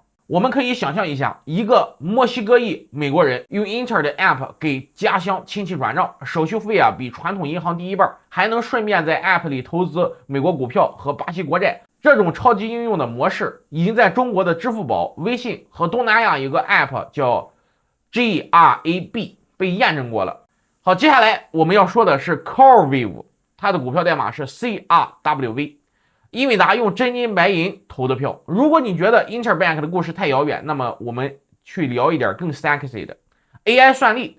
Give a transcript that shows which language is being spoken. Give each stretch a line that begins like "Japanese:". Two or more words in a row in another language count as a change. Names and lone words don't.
Chinese: 我們可以想象一下，一個墨西哥裔美國人用 Inter 的 App 給家鄉親戚轉賬，手續費比傳統銀行低1半，還能順便在 App 裡投資美國股票和巴西國債。這種超級應用的模式已經在中國的支付寶、微信和東南亞有個 App 叫 GRAB 被驗證過了。好，接下來我們要說的是 CoreWeave， 它的股票代碼是 CRWV。英偉達用真金白银投的票。如果你覺得 Interbank 的故事太遙遠，那麼我們去聊一點更 sexy 的 AI 算力。